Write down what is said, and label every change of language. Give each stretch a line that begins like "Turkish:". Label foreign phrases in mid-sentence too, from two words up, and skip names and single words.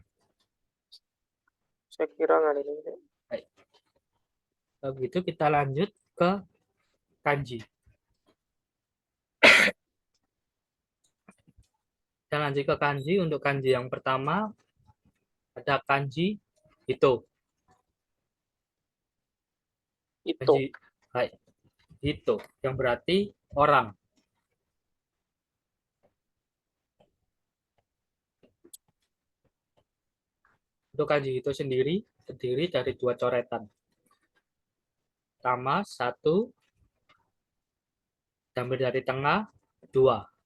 Indonesian: Saya kira nggak ada ini. Baik. Kalau begitu kita lanjut ke kanji. Kita lanjut ke kanji. Untuk kanji yang pertama ada kanji hito. Ito. Kanji hito yang berarti orang. Untuk kanji hito sendiri terdiri dari 2 coretan. Pertama 1, diambil dari tengah 2.